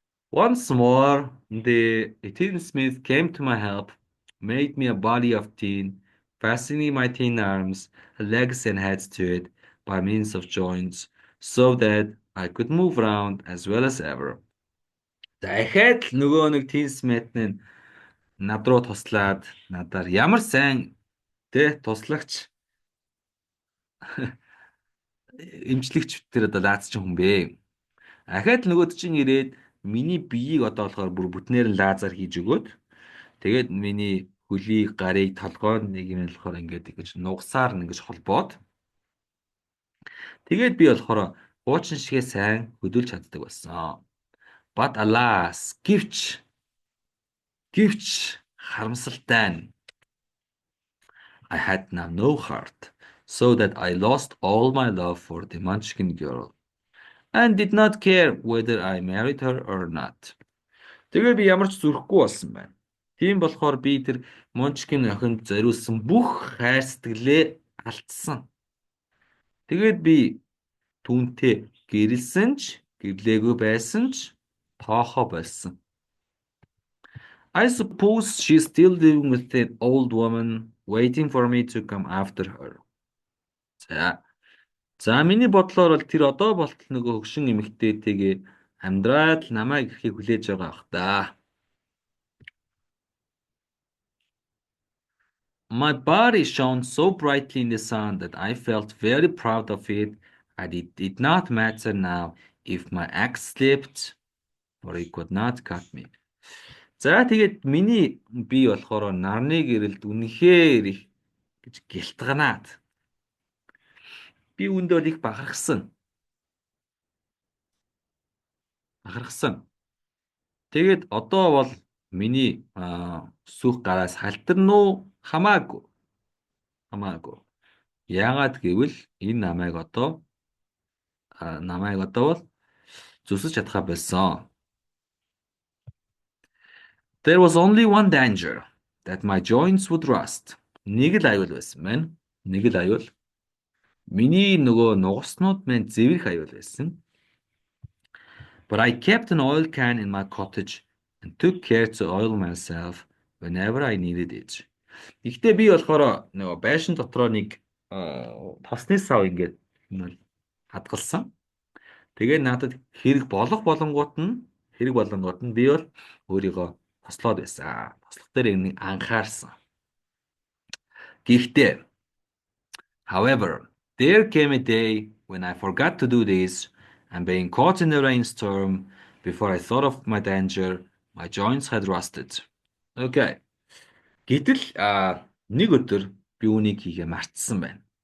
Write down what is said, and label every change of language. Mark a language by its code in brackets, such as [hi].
[en] Once more, the tinsmith came to my help, made me a body of tin, fastening my tin arms, legs and heads to it by means of joints, so that I could move around as well as ever. [mn] Дахиад нөгөө нэг tinsmith нь над руу туслаад надаар ямар сайн туслагч эмчлэгч тэр одоо лаазч хүн бэ. Ахаад нөгөөд чинь ирээд миний биеийг одоо болохоор бүр бүтнээр нь лазер хийж өгөөд тэгээд миний хөлийг, гарыг, толгойд нэг юм болохоор ингээд ингэж нугасаар ингэж холбоод тэгээд би болохоор хуучин шигээ сайн хөдөлж чаддаг болсон. [en] But alas, [mn] гэвч харамсалтай нь [en] I had now no heart, so that I lost all my love for the Munchkin girl. and did not care whether I married her or not. [mn] Тэгээ би ямар ч зүрхгүй болсон байна. Тийм болохоор би тэр Мончкин охинд зориулсан бүх хайр сэтгэлээ алдсан. Тэгээд би түүнтэй гэрэлсэн ч, гэрлээгүй байсан ч тоохоо болсон. [en] I suppose she's still living with an old woman waiting for me to come after her. [mn] За. За миний бодлоор бол тэр одоо болтол нөгөө хөгшин эмэгтэйтэйгээ амьдраад л намайг ирэхийг хүлээж байгаа бах та. [en] My body shone so brightly in the sun that I felt very proud of it, and it did not matter now if my axe slipped or it could not cut me. [mn] За тэгээд миний бие болохоор нарны гэрэлд үнэхээр их гэж гэлтганаад. Би үүндээ их бахархсан. Тэгээд одоо бол миний сүх гараас халтарна уу? Хамаагүй. Яагаад гэвэл энэ намайг одоо бол зүсэж чадхаа болсон. [en] There was only one danger that my joints would rust. [mn] Нэг л аюул байсан байна. Миний нөгөө нугаснууд маань зэвэрх аюул байсан. [en] But I kept an oil can in my cottage and took care to oil myself whenever I needed it. [mn] Гэхдээ би болохоор нөгөө байшин дотроо нэг тосны сав ингээд хадгалсан. Тэгээ надад хэрэг болгонгууд нь би бол өөрийгөө тослоод байсан. Тослох дээр нэг анхаарсан. Гэхдээ [en] however, there came a day when I forgot to do this and being caught in a rainstorm before I thought of my danger, my joints had rusted. Okay. [mn] Гэтэл нэг өдөр би үүнийг хийгээ мартсан байна.